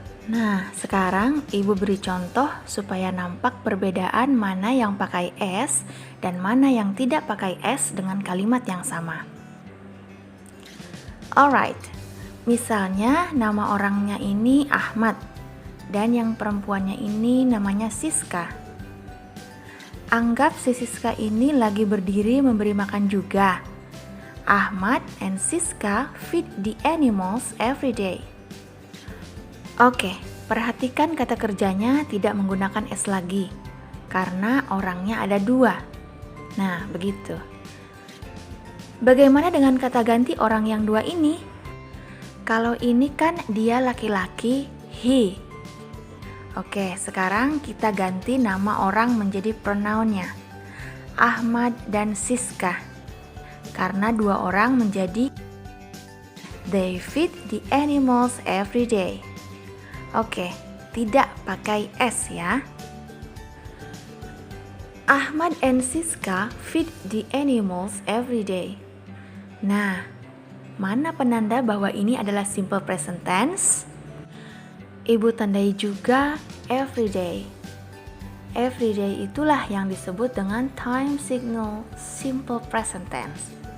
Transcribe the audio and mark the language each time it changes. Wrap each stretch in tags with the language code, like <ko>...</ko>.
<id>Nah, sekarang ibu beri contoh supaya nampak perbedaan mana yang pakai S dan mana yang tidak pakai S dengan kalimat yang sama. Alright, misalnya nama orangnya ini Ahmad dan yang perempuannya ini namanya Siska. Anggap si Siska ini lagi berdiri memberi makan juga.</id> <en>Ahmad and Siska feed the animals every day.</en> <id>Oke, perhatikan kata kerjanya tidak menggunakan S lagi karena orangnya ada dua. Nah, begitu. Bagaimana dengan kata ganti orang yang dua ini? Kalau ini kan dia laki-laki, he. Oke, sekarang kita ganti nama orang menjadi pronounnya. Ahmad dan Siska. Karena dua orang menjadi</id> <en>they feed the animals every day.</en> <id>Oke, tidak pakai S ya.</id> <en>Ahmad and Siska feed the animals every day.</en> <id>Nah, mana penanda bahwa ini adalah simple present tense? Ibu tandai juga every day. Every day itulah yang disebut dengan time signal simple present tense.</id>